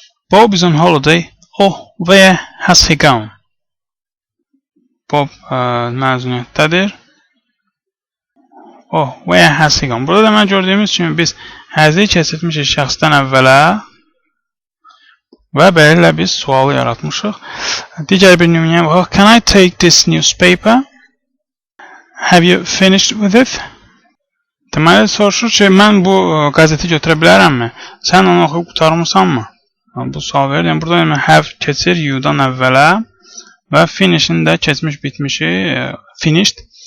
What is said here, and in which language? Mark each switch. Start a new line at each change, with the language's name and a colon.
English: Bob is on holiday. Oh, where has he gone?
Azerbaijani: Bob məzuniyyətdədir.
English: Oh, where has he gone?
Azerbaijani: Burada demək gördüyümüz kimi biz has-i keçirmişik şəxsdən əvvələ və beləliklə biz sualı yaratmışıq. Digər bir nümunəyə baxaq.
English: Can I take this newspaper? Have you finished with it?
Azerbaijani: Deməli, soruşur ki, mən bu qəzeti götürə bilərəmmi? Sən onu oxuyub qutarmısanmı? Bu sual verir. Yəni, burada have keçir you-dan əvvələ və finish'in də keçmiş bitmişi finished.